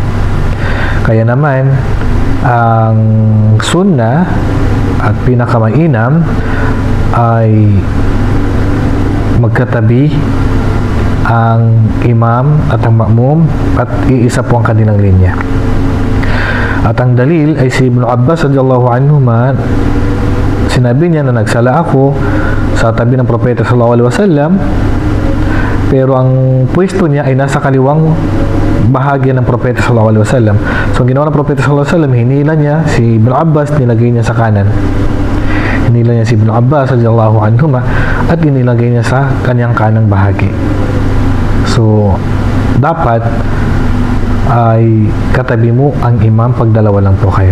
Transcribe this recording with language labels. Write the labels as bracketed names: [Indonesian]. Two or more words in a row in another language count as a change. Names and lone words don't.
[Filipino] Kaya naman ang sunnah at pinakamainam ay magkatabi ang imam at ang ma'mum at iisa po ang kanilang linya. At ang dalil ay si Ibn Abbas [Arabic] radhiyallahu anhuma, [Filipino] sinabi niya na nagsala ako sa tabi ng propeta [Arabic] sallallahu alaihi wasallam, [Filipino] pero ang pwesto niya ay nasa kaliwang bahagi ng propeta [Arabic] sallallahu alaihi wasallam. [Filipino] So ang ginawa ng propeta [Arabic] sallallahu alaihi wasallam, [Filipino] hinila niya si Ibn Abbas, nilagay niya sa kanan. Hinila niya si Ibn Abbas [Arabic] radhiyallahu anhuma [Filipino] at inilagay niya sa kanyang kanang bahagi. So dapat ay katabi mo ang imam pag dalawa lang po kayo.